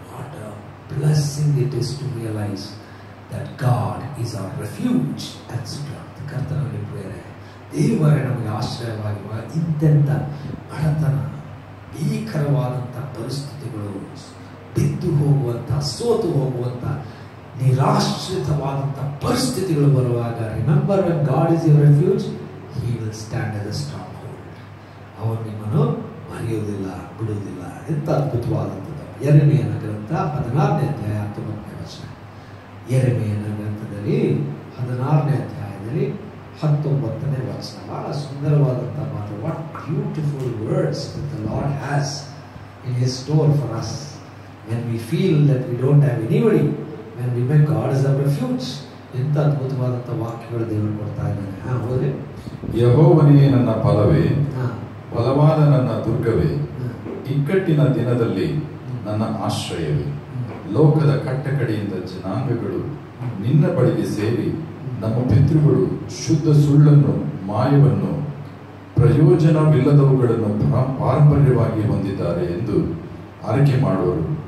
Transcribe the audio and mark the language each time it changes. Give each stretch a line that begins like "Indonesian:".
English: What a blessing it is to realize that God is our refuge and strength.
Kannada: ಕರ್ತನಲ್ಲಿ ಪ್ರೇರಣೆ, ದೇವರೇ ನಮಗೆ ಆಶ್ರಯವಾಗಿರುವ ಇಂತೆಂಥ ಬಡತನ, ಭೀಕರವಾದಂಥ ಪರಿಸ್ಥಿತಿಗಳು, ಬಿದ್ದು ಹೋಗುವಂಥ, ಸೋತು ಹೋಗುವಂಥ, ನಿರಾಶ್ರಿತವಾದಂಥ ಪರಿಸ್ಥಿತಿಗಳು ಬರುವಾಗ,
English: Remember when God is your refuge, he will stand as a strong hold.
Kannada: ಅವನು ನಿಮ್ಮನ್ನು ಮರೆಯುವುದಿಲ್ಲ, ಬಿಡುವುದಿಲ್ಲ. ಎಂಥ ಅದ್ಭುತವಾದಂಥದ್ದು. ಯೆರೆಮೀಯನ ಗ್ರಂಥ 16ನೇ ಅಧ್ಯಾಯ 19ನೇ ವಚನ. ಯೆರೆಮೀಯನ ಗ್ರಂಥದಲ್ಲಿ 16ನೇ ಅಧ್ಯಾಯದಲ್ಲಿ 19ನೇ ವಚನ. ಬಹಳ ಸುಂದರವಾದಂಥ ಮಾತು.
English: What beautiful words the lord has in his store for us when we feel that we don't have anybody, when we make God as our refuge.
Kannada: ಎಂಥ ಅದ್ಭುತವಾದಂಥ ವಾಕ್ಯಗಳು ದೇವರು ಕೊಡ್ತಾ ಇದ್ದಾನೆ. ಹೋದ್ರೆ ಯೆಹೋವನೇ ನನ್ನ ಫಲವೇ, ಬಲವಾದ ನನ್ನ ದುರ್ಗವೇ, ಇಕ್ಕಟ್ಟಿನ ದಿನದಲ್ಲಿ ನನ್ನ ಆಶ್ರಯವೇ. ಲೋಕದ ಕಟ್ಟಕಡೆಯಿಂದ ಜನಾಂಗಗಳು ನಿನ್ನ ಬಳಿಗೆ ಸೇರಿ ನಮ್ಮ ಪಿತೃಗಳು ಶುದ್ಧ ಸುಳ್ಳನ್ನು, ಮಾಯವನ್ನು, ಪ್ರಯೋಜನವಿಲ್ಲದವುಗಳನ್ನು ಪಾರಂಪರ್ಯವಾಗಿ ಹೊಂದಿದ್ದಾರೆ ಎಂದು ಆರೈಕೆ ಮಾಡುವರು.